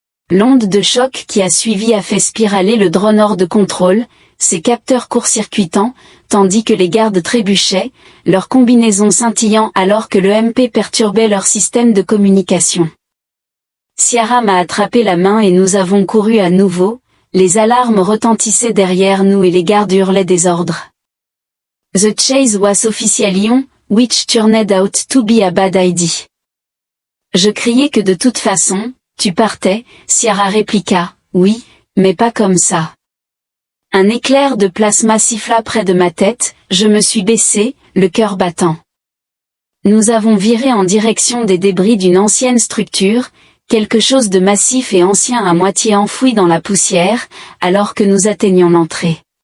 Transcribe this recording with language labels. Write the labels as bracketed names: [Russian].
[French] L'onde de choc qui a suivi a fait spiraler le drone hors de contrôle, ses capteurs court-circuitant, tandis que les gardes trébuchaient, leurs combinaisons scintillant alors que le MP perturbait leur système de communication. Ciara m'a attrapé la main et nous avons couru à nouveau, les alarmes retentissaient derrière nous et les gardes hurlaient des ordres. [English] The chase was officially on, which turned out to be a bad idea. [French] Je criai que de toute façon, tu partais, Ciara répliqua, oui, mais pas comme ça. Un éclair de plasma siffla près de ma tête, je me suis baissé, le cœur battant. Nous avons viré en direction des débris d'une ancienne structure, quelque chose de massif et ancien à moitié enfoui dans la poussière, alors que nous atteignions l'entrée.